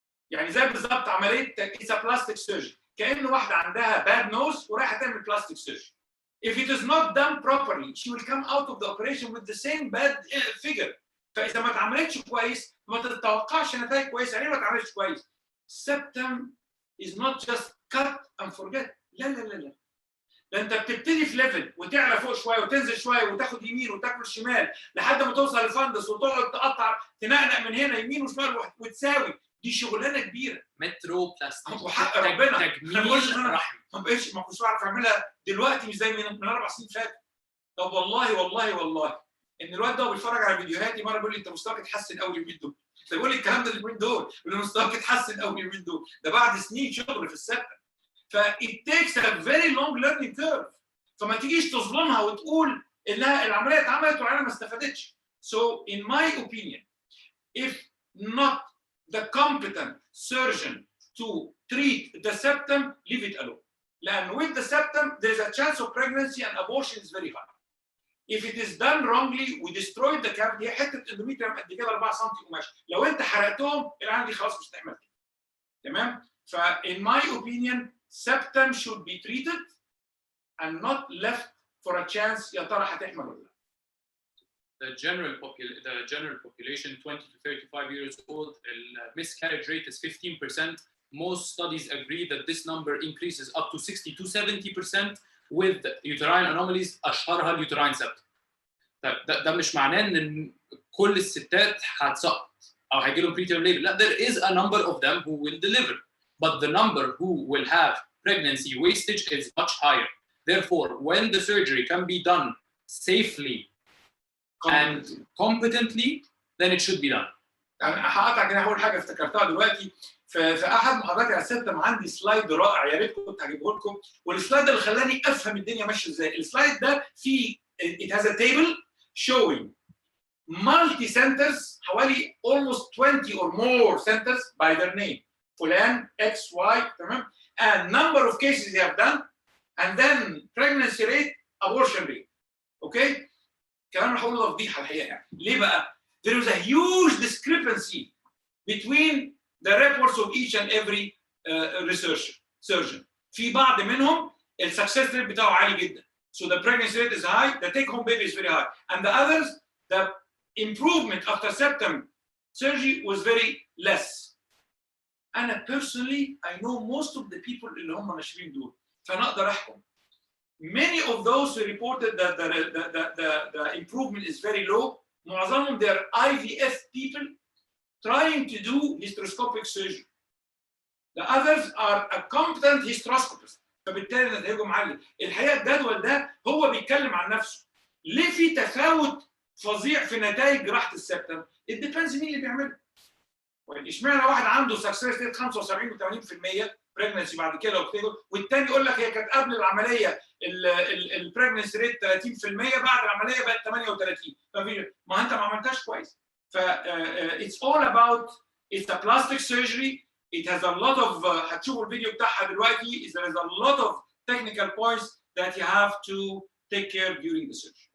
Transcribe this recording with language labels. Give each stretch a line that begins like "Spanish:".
Arabic: يعني زي بالظبط عمليه
English: it's a plastic surgery.
Arabic: كأن واحدة عندها
English: bad nose
Arabic: ورايحة تعمل plastic surgery.
English: If it is not done properly, she will come out of the operation with the same bad figure.
Arabic: فإذا ما اتعملتش كويس ما تتوقعش نتائج كويسة. يعني ما اتعملتش كويس.
English: Septum is not just cut and forget.
Arabic: لا. ده أنت بتبتدي في ليفل وتعلى فوق شوية وتنزل شوية وتاخد يمين وتاكل شمال لحد ما توصل للفندس وتقعد تقطع تنقنق من هنا يمين وشمال وتساوي. دي شغلانه كبيره. مترو بلاستيك وحق ربنا تجميل رحم. ما كنتش بعرف اعملها دلوقتي مش زي من 4 سنين فاتوا. طب والله ان الواد ده بيتفرج على فيديوهاتي مره بيقول لي انت مستواك اتحسن قوي اليومين دول. فبيقول لي الكلام ده اليومين دول، بيقول لي مستواك اتحسن قوي اليومين دول، ده بعد سنين شغل في السبتم.
English: it takes a very long learning curve.
Arabic: فما تجيش تظلمها وتقول انها العمليه اتعملت والعيله ما استفادتش.
English: So in my opinion if not the competent surgeon to treat the septum, leave it alone. And with the septum, there is a chance of pregnancy and abortion is very high. If it is done wrongly, we destroy the cavity.
Arabic: هي حته اندوميتريوم قد كده 4 سم قماش، لو انت حرقتهم العين دي خلاص مش هتعمل كده. تمام؟ ف
English: in my opinion, septum should be treated and not left for a chance
Arabic: يا ترى هتحمل ولا لا.
English: The general population 20 to 35 years old, the miscarriage rate is 15%. most studies agree that this number increases up to 60 to 70% with uterine anomalies
Arabic: اشهرها اليوتراين
English: septum.
Arabic: ده مش معناه ان كل الستات هتسقط او هيجي لهم preterm labor.
English: لا, there is a number of them who will deliver, but the number who will have pregnancy wastage is much higher. Therefore, when the surgery can be done safely and competently, then it should be done.
Arabic: انا هقطع كده هقول حاجه افتكرتها دلوقتي. في احد محاضراتي على السبتم عندي سلايد رائع، يا ريت كنت هجيبه لكم، والسلايد اللي خلاني افهم الدنيا ماشيه ازاي. السلايد ده فيه
English: it has a table showing multi centers,
Arabic: حوالي
English: almost 20 or more centers by their name.
Arabic: فلان X Y تمام،
English: and number of cases they have done, and then pregnancy rate, abortion rate.
Arabic: اوكي؟ كلام اللي هقوله ده فضيحه الحقيقه يعني. ليه بقى؟
English: There is a huge discrepancy between the reports of each and every surgeon.
Arabic: في بعض منهم السكسس ريت بتاعه عالي جدا.
English: So the pregnancy rate is high, the take home baby is very high. And the others, the improvement after septum surgery was very less. أنا personally, I know most of the people
Arabic: اللي هم ناشرين دول. فأنا أقدر أحكم.
English: Many of those who reported that the improvement is very low,
Arabic: معظمهم
English: they are IVF people trying to do hysteroscopic surgery. The others are a competent hysteroscopist.
Arabic: فبالتالي نتائجهم عاليه. الحقيقه الجدول ده هو بيتكلم عن نفسه. ليه في تفاوت فظيع في نتائج جراحه السبتم؟
English: It depends
Arabic: مين اللي بيعملها. اشمعنى واحد عنده سكسس ريت 75 و 80% بريجنسي بعد كده وبتيجي، والتاني يقول لك هي كانت قبل العمليه البريجنسي ريت 30%، بعد العمليه بقت 38. ما انت ما عملتهاش كويس.
English: ف it's all about it's a plastic surgery. It has a lot of
Arabic: هتشوفوا الفيديو بتاعها دلوقتي.
English: There is a lot of technical points that you have to take care during the surgery.